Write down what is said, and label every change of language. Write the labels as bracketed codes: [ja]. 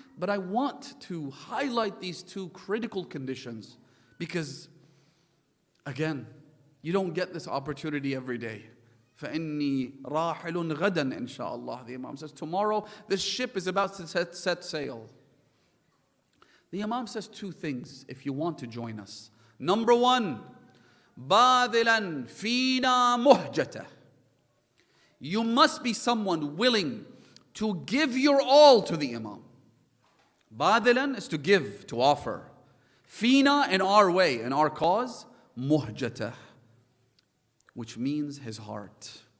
[en] But I want to highlight these two critical conditions because, again, you don't get this opportunity every day. [ar] فَإِنِّي رَاحِلٌ غَدًا إِنشَاءَ. [en] The Imam says, tomorrow this ship is about to set sail. The Imam says two things if you want to join us. Number one, [ar] بَاذِلًا فِينَا مُهْجَةً. [en] You must be someone willing to give your all to the Imam. Badilan is to give, to offer. Fina, in our way, in our cause. Muhjatah, which means his heart.